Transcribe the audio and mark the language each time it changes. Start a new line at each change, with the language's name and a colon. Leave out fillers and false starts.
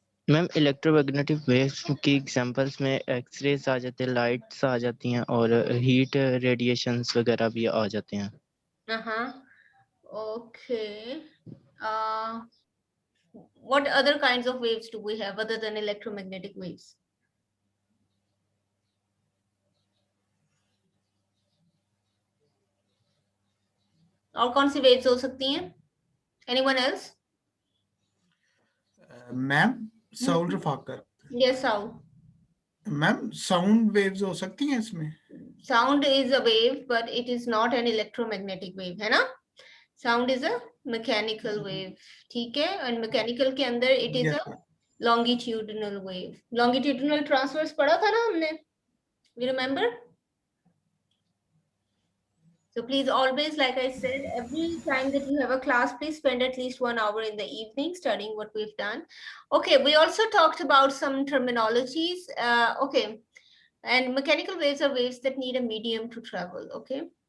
Hindi: Ma'am electromagnetic waves की examples में X-rays आ जाते हैं, लाइट्स आ जाती हैं और हीट रेडिएशंस वगैरह भी आ जाते हैं.
English: Uh-huh. Okay. Uh, what other kinds of waves do we have other than electromagnetic waves?
Hindi: और कौन सी waves हो सकती हैं?
English: Anyone else?
Hindi: Ma'am sound रफाकर
English: Yes, how?
Hindi: Ma'am sound waves हो सकती हैं इसमें.
English: Sound is a wave, but it is not an electromagnetic wave,
Hindi: है ना?
English: Sound is a mechanical wave,
Hindi: ठीक है?
English: And mechanical
Hindi: के अंदर
English: it is Yes, a ma'am. longitudinal wave.
Hindi: Longitudinal transverse पढ़ा था ना हमने?
English: You remember? So please always, like I said, every time that you have a class, please spend at least 1 hour in the evening studying what we've done. Okay, we also talked about some terminologies. Okay, and mechanical waves are waves that need a medium to travel, okay?